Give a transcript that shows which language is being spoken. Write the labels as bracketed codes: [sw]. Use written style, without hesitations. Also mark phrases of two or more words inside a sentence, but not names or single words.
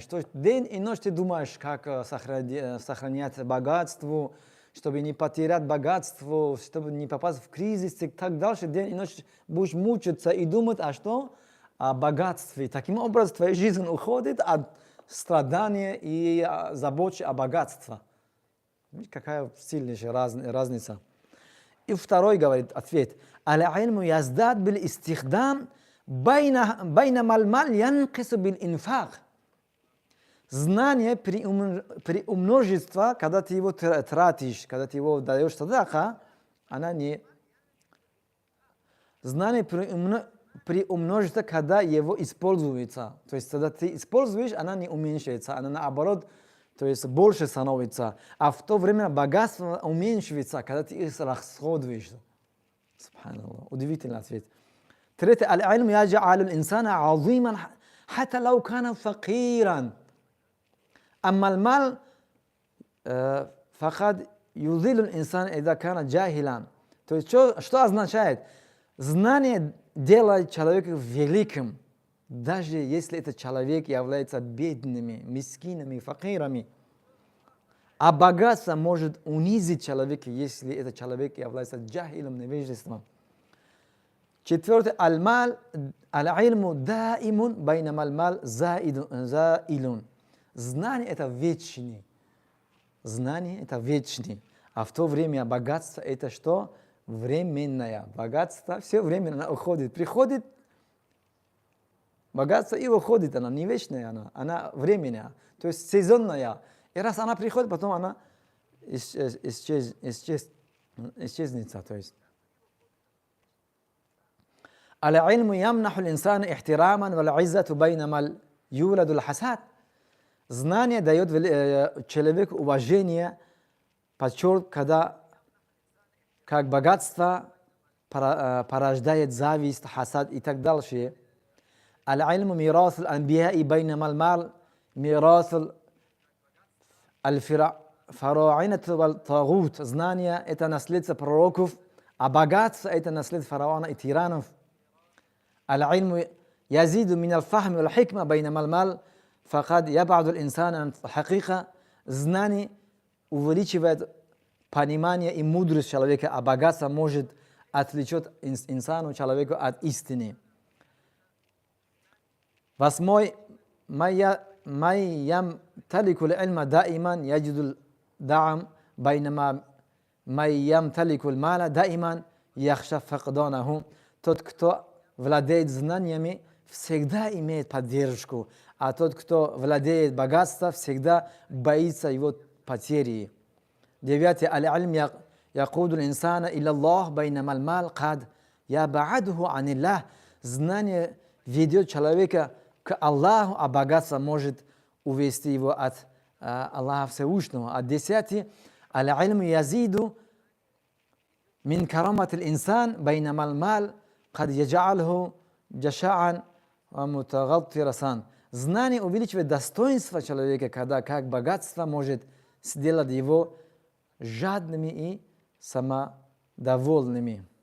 [ru] То есть день и ночь ты думаешь, как сохранять богатство, чтобы не потерять богатство, чтобы не попасть в кризис и так дальше. День и ночь будешь мучиться и думать, а что? О богатстве. Таким образом, твоя жизнь уходит от страдания и заботы о богатстве. Какая сильнейшая разница. И второй говорит ответ: [ar] «العلم يزداد بالاستخدام بينما المال ينقص بالإنفاق». [ru] Знание при умножестве, когда ты его тратишь, когда ты его даешь садака, она не... Знание при умножестве, когда его используется. То есть, когда ты используешь, она не уменьшается, она наоборот, то есть больше становится. А в то время богатство уменьшивается, когда ты их расходуешь. Субханаллах. Удивительный ответ. Третий. [ar] العلم يجعل الإنسان عظيما حتى لو كان فقيرا. أما المال فقد يذل الإنسان إذا كان جاهلا. [ru] То есть что означает? Знание делает человека великим, даже если этот человек является бедными, мискинами, факирами. А богатство может унизить человека, если этот человек является джахилом, невежеством. Четвертый. [ar] العلم دائم بينما المال زائل. [ru] Знание это вечный. Знание это вечный. А в то время богатство это что? Временное. Богатство все временно уходит. Приходит богатство и уходит. Она не вечная, она временная. То есть сезонная. И раз она приходит, потом она исчезнет. То есть. [ar] العلم يمنح الإنسان احتراما والعزة بينما يولد الحسد. [ru] Знание дает человеку уважение, почет, когда как богатство порождает зависть, хасад и так дальше. [ar] العلم ميراث الأنبياء بينما المال ميراث الفراعنة والطاغوت. [ru] Знание это наследство пророков, а богатство это наследство фараона и тиранов. [ar] العلم يزيد من الفهم والحكمة بينما المال فقد يبعد الإنسان عن الحقيقة. [ru] Знание увеличивает понимание и мудрость человека, а богатство может отвлечет инсану, человеку от истины. [ar] Восьмой. من يمتلك العلم دائما يجد الدعم بينما من يمتلك المال دائما يخشى فقدانه. [ru] Тот, кто владеет знаниями, всегда имеет поддержку, а тот, кто владеет богатством, всегда боится его потери. 9. [ar] العالم يقود الإنسان إلى الله بينما المال قد يبعده عن الله. [ru] Знание ведет человека к Аллаху, а богатство может увести его от Аллаха Всевышнего. А 10. [ar] العالم يزيد من كرامة الإنسان بينما المال قد يجعله جشعا ومتغطرسا. [ru] Знание увеличивает достоинство человека, когда как богатство может сделать его жадными и самодовольными.